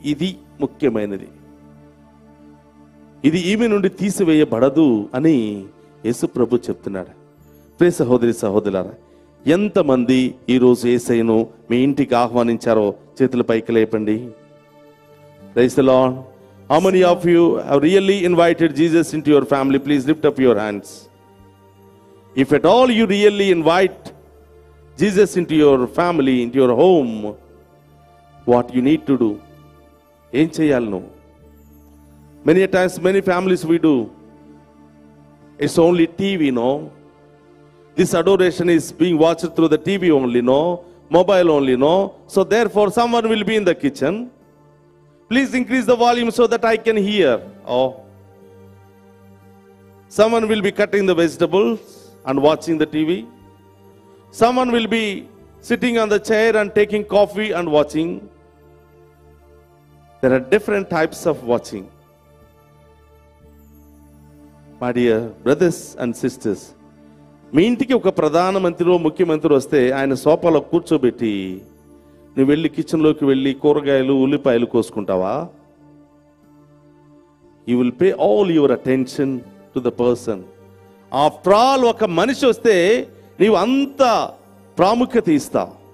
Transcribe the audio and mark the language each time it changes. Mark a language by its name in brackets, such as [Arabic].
[Telugu] ఇది ముఖ్యమైనది, ఇది ఈమె నుండి తీసివేయబడదు అని యేసుప్రభు చెప్తున్నాడు. ప్రియ సహోదరి సహోదరులారా, ఎంతమంది ఈరోజు యేసయ్యను మీ ఇంటికి ఆహ్వానించారో చేతుల పైకి లేపండి. [English] Praise the Lord. How many of you have really invited Jesus into your family? Please lift up your hands. If at all you really invite Jesus into your family, into your home, what you need to do. [Telugu] ఏం చేయాలి నువ్వు? [English] Many times many families we do, it's only TV, no. This adoration is being watched through the TV only, no. Mobile only, no. So therefore someone will be in the kitchen. Please increase the volume so that I can hear. Oh. Someone will be cutting the vegetables and watching the TV. Someone will be sitting on the chair and taking coffee and watching. There are different types of watching. My dear brothers and sisters, [Telugu] మీ ఇంటికి ఒక ప్రధానమంత్రి, ముఖ్యమంత్రి వస్తే ఆయన సోఫాలో కూర్చోబెట్టి నువ్వు వెళ్ళి కిచెన్లోకి వెళ్ళి కూరగాయలు, ఉల్లిపాయలు కోసుకుంటావా? [English] You will pay all your attention to the person. After all [Telugu] ఒక మనిషి వస్తే నీవు అంత ప్రాముఖ్యత ఇస్తావు.